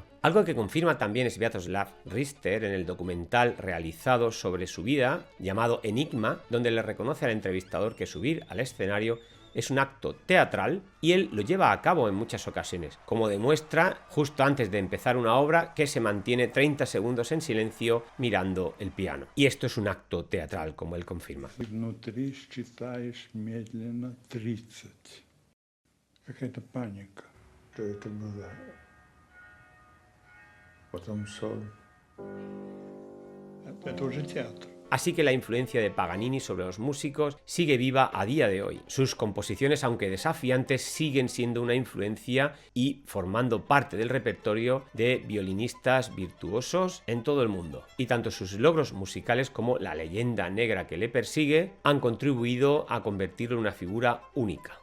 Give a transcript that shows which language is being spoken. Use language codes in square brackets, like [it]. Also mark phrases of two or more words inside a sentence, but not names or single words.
[es] Algo que confirma también Sviatoslav Richter en el documental realizado sobre su vida, llamado Enigma, donde le reconoce al entrevistador que subir al escenario es un acto teatral y él lo lleva a cabo en muchas ocasiones, como demuestra justo antes de empezar una obra que se mantiene 30 segundos en silencio mirando el piano. Y esto es un acto teatral, como él confirma. [ru] Какая-то паника, что это было. Потом sol. Это уже театр. [es] Así que la influencia de Paganini sobre los músicos sigue viva a día de hoy. Sus composiciones, aunque desafiantes, siguen siendo una influencia y formando parte del repertorio de violinistas virtuosos en todo el mundo. Y tanto sus logros musicales como la leyenda negra que le persigue han contribuido a convertirlo en una figura única.